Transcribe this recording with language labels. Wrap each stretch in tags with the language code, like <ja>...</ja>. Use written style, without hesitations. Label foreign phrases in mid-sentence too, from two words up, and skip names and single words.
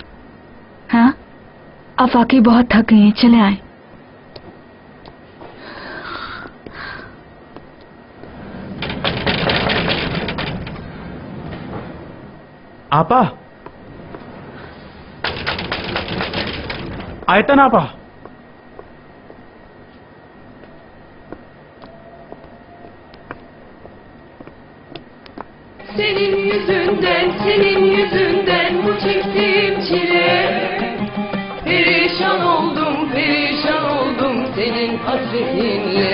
<ur>ہاں، آپ واقعی بہت تھک گئی ہیں، چلے آئے. آپا، آیتن آپا.</ur> <tr>Senin yüzünden bu çektiğim çile. Perişan oldum senin hasretinle.</tr>